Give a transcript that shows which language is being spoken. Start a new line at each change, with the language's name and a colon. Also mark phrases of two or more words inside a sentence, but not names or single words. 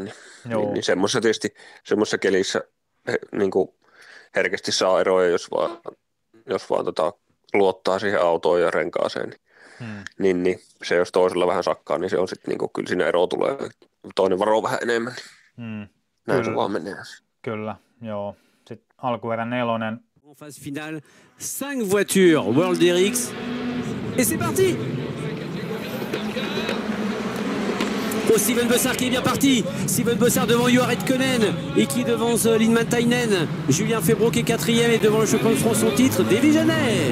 Finnish: Niin semmoisessa tietysti semmoisessa kelissä niin kuin herkästi saa eroja, jos vaan luottaa siihen autoon ja renkaaseen. Niin se jos toisella vähän sakkaa, niin se on sitten niin kyllä siinä ero tulee. Toinen varoo vähän enemmän. Näin se vaan menee. Kyllä, joo. Sitten alkuerän 4.
French: En phase finale, 5 voitures World RX. Et c'est parti! Oh, Steven Bossard qui est bien parti. Steven Bossard devant Juha Ridkonen et qui devance Limatainen. Julien Febvre qui est 4e et devant le champion de France son titre, Davy Jeannet.